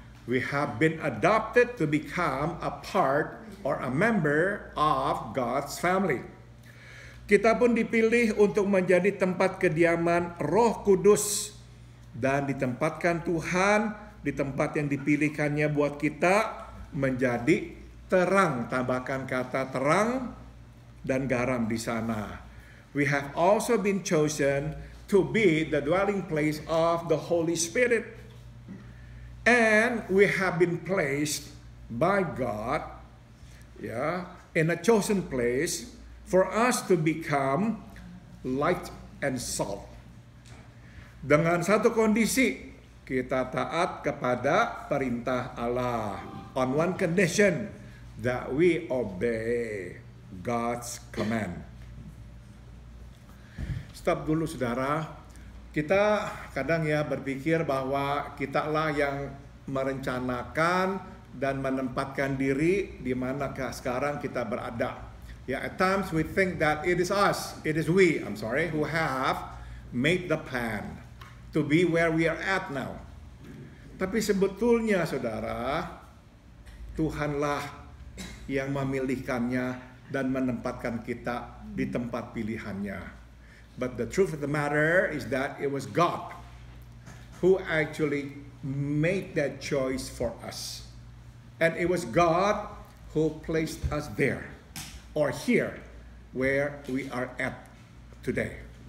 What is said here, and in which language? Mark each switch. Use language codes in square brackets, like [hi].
[en] We have been adopted to become a part or a member of God's family. [id] Kita pun dipilih untuk menjadi tempat kediaman Roh Kudus dan ditempatkan Tuhan di tempat yang dipilihkannya buat kita menjadi terang, tambahkan kata terang dan garam di sana. [en] We have also been chosen to be the dwelling place of the Holy Spirit. And we have been placed by God, in a chosen place for us to become light and salt. [id] Dengan satu kondisi, kita taat kepada perintah Allah. [en] On one condition, that we obey God's command. [id] Stop dulu saudara. Kita kadang berpikir bahwa kitalah yang merencanakan dan menempatkan diri di manakah sekarang kita berada. [en] At times we think that it is us, who have made the plan to be where we are at now. [id] Tapi sebetulnya saudara, Tuhanlah yang memilihkannya dan menempatkan kita di tempat pilihannya. [en] But the truth of the matter is that it was God who actually made that choice for us. And it was God who placed us there, or here, where we are at today.